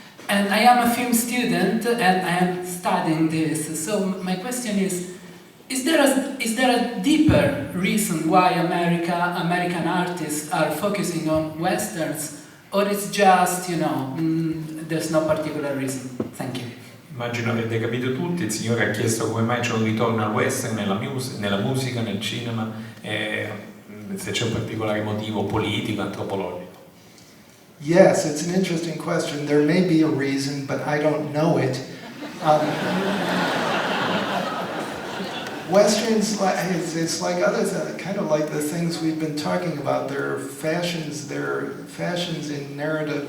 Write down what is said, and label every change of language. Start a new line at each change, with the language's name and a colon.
English: And I am a film student and I am studying this, so my question is there a deeper reason why American artists are focusing on Westerns, or it's just, there's no particular reason? Thank you.
Italian: Immagino avete capito tutti, il signore ha chiesto come mai c'è un ritorno al western nella musica, nel cinema, e se c'è un particolare motivo politico, antropologico.
English: Yes, it's an interesting question. There may be a reason, but I don't know it. Westerns, it's like others, kind of like the things we've been talking about. They're fashions in narrative.